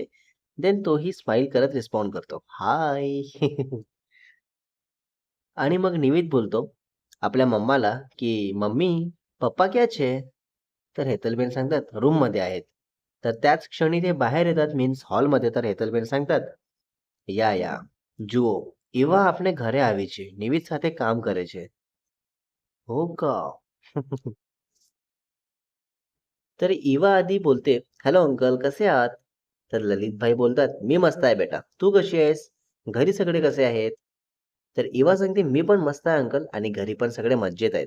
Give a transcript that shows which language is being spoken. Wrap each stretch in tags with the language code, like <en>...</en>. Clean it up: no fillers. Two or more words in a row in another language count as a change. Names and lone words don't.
<mr>देन तोही स्माईल करत रिस्पॉन्ड करतो, "हाय." आणि मग निवित बोलतो आपल्या मम्माला, की "मम्मी,</mr> <gu>પપ્પા ક્યાં છે?"</gu> <mr>तर हेतलबेन सांगतात, "रूममध्ये आहेत." तर त्याच क्षणी ते बाहेर येतात मीन्स हॉलमध्ये. तर हेतलबेन सांगतात, "या, या.</mr> <gu>જુઓ, એવા આપણે ઘરે આવી છે. નિવિત સાથે કામ કરે છે."</gu> <mr>"हो का?" तर इवा आधी बोलते, "हॅलो अंकल, कसे आहात?" तर ललितभाई बोलतात, "मी मस्त आहे बेटा. तू कशी आहेस? घरी सगळे कसे आहेत?" तर इवा सांगते, "मी पण मस्त आहे अंकल आणि घरी पण सगळे मज्जेत आहेत."</mr>